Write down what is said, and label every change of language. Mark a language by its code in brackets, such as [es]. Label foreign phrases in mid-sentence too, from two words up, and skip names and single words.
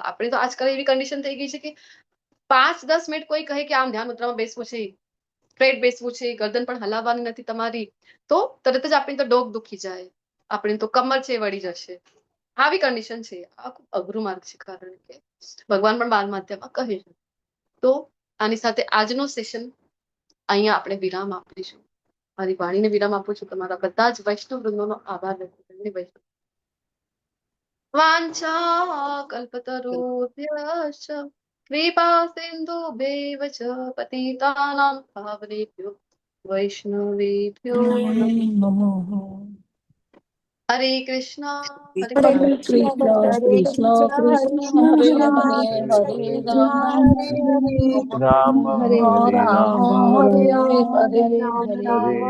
[gu] આપણે તો આજકાલ એવી કન્ડિશન થઈ ગઈ છે કે 5-10 મિનિટ કોઈ કહે કે આમ ધ્યાન મુદ્રામાં બેસવું છે, સ્ટ્રેટ બેસવું છે, ગરદન પણ હલાવવાની નથી તમારી, તો તરત જ આપણી તો ડોક દુખી જાય, આપણી તો કમર છે વળી જશે. આવી કન્ડિશન છે. આ ખૂબ અઘરું માર્ગ છે, કારણ કે ભગવાન પણ 12મા અધ્યાયમાં કહે છે. તો આની સાથે આજનું સેશન અહીંયા આપણે વિરામ આપીશું. મારી વાણીને વિરામ આપું છું. તમારા બધા જ વૈષ્ણવ વૃંદોનો આભાર વ્યક્ત કરીને [sa] વાંછા કલ્પતરુભ્યશ્ચ कृपा सिन्धुभ्यैव च पतितानां पावनेभ्यो वैष्णवेभ्यो नमः। हरे कृष्णा हरे हरे कृष्णा कृष्ण हरे कृष्ण कृष्ण हरे हरे हरे राम हरे हरे राम राम हरे राम राम हरे राम हरे राम हरे